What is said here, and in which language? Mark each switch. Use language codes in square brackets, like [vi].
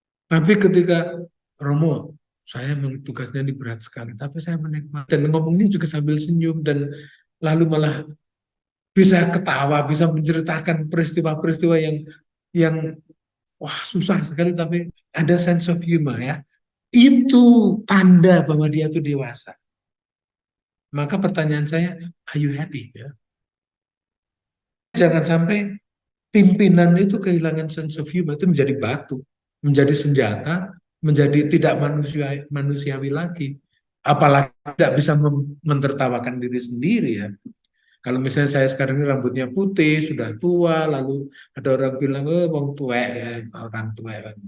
[id] Tapi ketika Romo, saya tugasnya ini berat sekali, tapi saya menikmati dan ngomongnya juga sambil senyum dan lalu malah bisa ketawa, bisa menceritakan peristiwa-peristiwa yang wah susah sekali, tapi ada sense of humor ya. Itu tanda bahwa dia itu dewasa. Maka pertanyaan saya, [en] are you happy? [id] Ya. Jangan sampai pimpinan itu kehilangan sense of humor, itu menjadi batu, menjadi senjata, menjadi tidak manusiawi lagi. Apalagi tidak bisa mentertawakan diri sendiri ya. Kalau misalnya saya sekarang ini rambutnya putih, sudah tua, lalu ada orang bilang, [jv] wong tuwek ya, [id] orang tuwek.